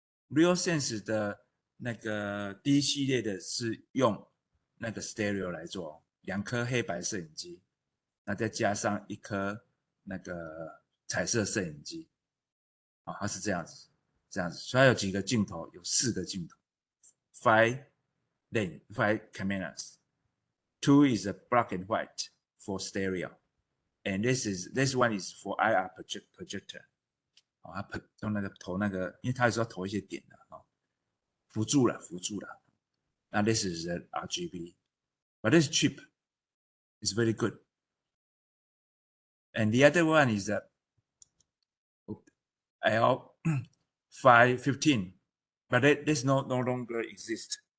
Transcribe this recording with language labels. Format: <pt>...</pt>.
<zh>RealSense 的那个 D 系列的是用那个 stereo 来做，2颗黑白摄影机，那再加上1颗那个彩色摄影机，它是这样子，所以它有几个镜头，有4个镜头 ，</zh> <en>5 cameras. 2 is a black and white for stereo, and this one is for IR projector.</en> <zh>它用那个投那个，因为它有时候投一些点的辅助了。那</zh> <en>this is the RGB, but this is cheap. It's very good. And the other one is L515, but this no longer exists.</en>